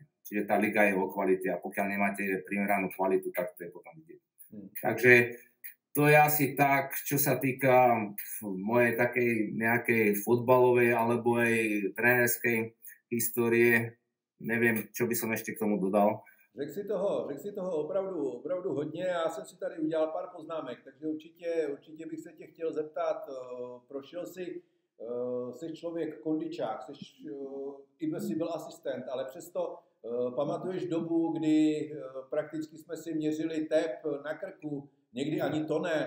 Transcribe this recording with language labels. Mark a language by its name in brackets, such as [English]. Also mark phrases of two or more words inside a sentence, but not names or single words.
[Slovak] Čiže tá liga je o kvalite a pokiaľ nemáte primeranú kvalitu, tak to je potom vidieť. Takže to je asi tak, čo sa týka mojej takej nejakej futbalovej alebo aj trénerskej histórie. Neviem, čo by som ešte k tomu dodal. [Czech] Řekl si toho opravdu hodně. Já jsem si tady udělal pár poznámek, takže určitě bych se tě chtěl zeptat, prošel jsi člověk kondičák, jsi byl asistent, ale přesto pamatuješ dobu, kdy prakticky jsme si měřili tep na krku, někdy ani to ne.